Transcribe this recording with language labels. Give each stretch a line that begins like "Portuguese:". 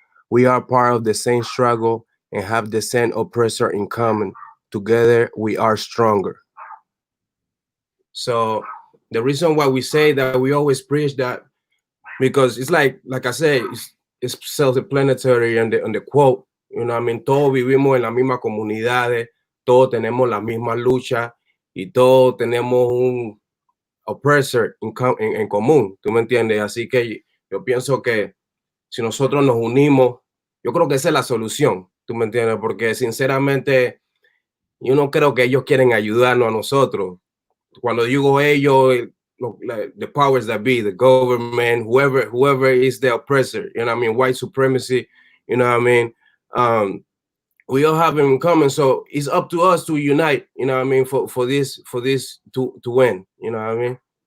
English: We are part of the same struggle and have the same oppressor in common. Together, we are stronger. So the reason why we say that, we always preach that, because it's like I say, it's self-explanatory on the quote. You know, I mean,
Spanish: todos vivimos en las mismas comunidades, todos tenemos la misma lucha y todos tenemos un oppressor en común. ¿Tú me entiendes? Así que yo pienso que si nosotros nos unimos, yo creo que esa es la solución. ¿Tú me entiendes? Porque sinceramente yo no creo que ellos quieren ayudarnos a nosotros. Cuando digo ellos,
English: the powers that be, the government, whoever is the oppressor, you know what I mean, white supremacy, you know what I mean, we all have them in common. So it's up to us to unite, you know what I mean, for this to win, you know what I mean.